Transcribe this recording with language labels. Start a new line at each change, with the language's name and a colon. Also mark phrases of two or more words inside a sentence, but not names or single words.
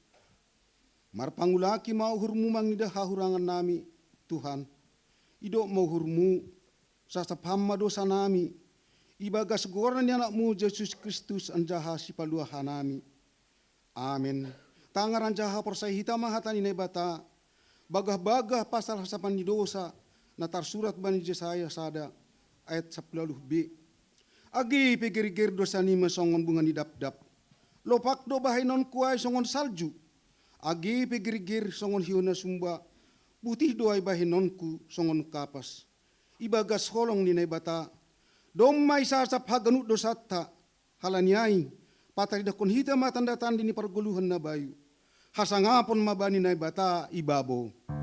Batak Simalungun: Marpangulaki mauhurmu mangida hahurangan nami Tuhan. Ido mauhurmu sasaphamma dosa nami. Ibagas goran anakmu Yesus Kristus anjaha sipalua hanami. Amin. Tangaran jaha persai hitam mahatani nebata. Bagah-bagah pasal hasapan di dosa. Natar surat bani Jesaya sada ayat 10b. Agi pegir-gir dosa ni masongon bunga ni dap-dap. Lopak do bahay non kuay songon salju. Agi pegir-gir songon hiuna sumba. Putih doay bahay nonku songon kapas. Ibagas holong ni bata. Domay sasap haganut dosata. Halanyay. Patay dakon hita matanda-tandi ni parguluhan na bayu. Hasangapon mabani na bata ibabo.